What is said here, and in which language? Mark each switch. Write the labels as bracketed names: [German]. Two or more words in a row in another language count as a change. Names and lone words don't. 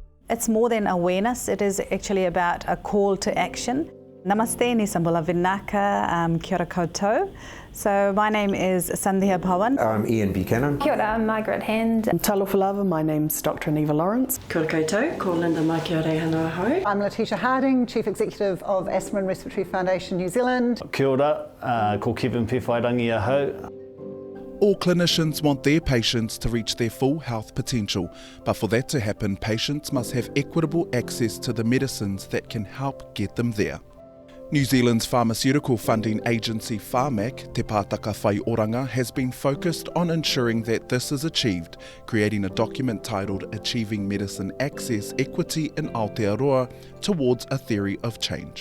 [English] It's more than awareness, it is actually about a call to action. Namaste, [Fijian] ni sambula vinaka, [Māori] kia ora koutou. [English] So my name is Sandhya Bhawan. I'm Ian Buchanan. [Māori] Kia ora, [English] I'm Margaret Hand. [Samoan] Talofa lava, [English] my name's Dr. Neva Lawrence. [Māori] Kia ora koutou, ko Linda mai kia ora hana hau. [English] I'm Letitia Harding, Chief Executive of Asthma and Respiratory Foundation New Zealand. [Māori] Kia ora, ko Kevin Pewhairangi ahau. [English] All clinicians want their patients to reach their full health potential, but for that to happen, patients must have equitable access to the medicines that can help get them there. New Zealand's pharmaceutical funding agency Pharmac, Te Pātaka Whai Oranga, has been focused on ensuring that this is achieved, creating a document titled Achieving Medicine Access Equity in Aotearoa towards a theory of change.